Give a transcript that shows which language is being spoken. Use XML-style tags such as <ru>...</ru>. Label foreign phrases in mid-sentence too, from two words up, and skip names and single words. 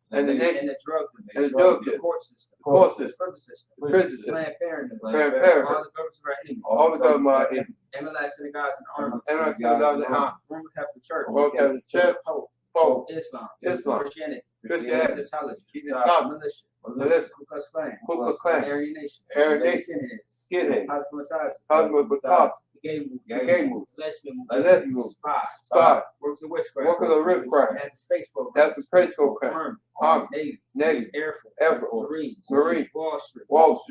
<en>And the drug and the drug the dealer, court system, court the system, prison system, prison system, Planned Parenthood, Planned Parenthood, all the governments of our enemies, all the government are in, MLS synagogues and armies, and the Roman Catholic Church, Roman Catholic Church, Pope, Islam, Islam, Christianity, Christianity, Egyptology, Egyptology, militia, Ku Klux Klan, Ku Klux Klan, Aryan Nation, Skinheads, Cosmopolitan, the gay movement, lesbian the movement, lesbian movement, spies, workers of witchcraft, workers of witchcraft, that's the space program, that's the space program, Army, Navy, Air Air Force, Marines, Wall Street, Wall Street,</en>